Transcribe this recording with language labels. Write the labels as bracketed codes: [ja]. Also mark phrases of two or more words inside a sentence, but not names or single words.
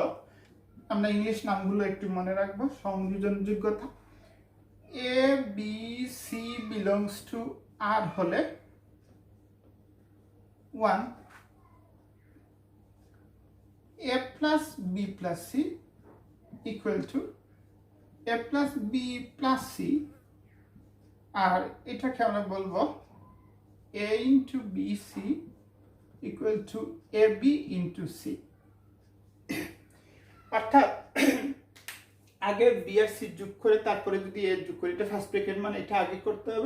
[bn] আমরা ইংলিশ নামগুলো একটু মনে রাখবো। সংযোজন যোগ্যতা [en] A B C belongs to R [bn] হলে 1, [en] A plus B plus C = A plus B plus C, [bn] আর এটাকে আমরা বলবো [en] A × BC equal to A B into C. [bn] অর্থাৎ আগে বি আর সি যোগ করে তারপরে যদি এ যোগ করি, এটা [en] first bracket [bn] মানে এটা আগে করতে হবে।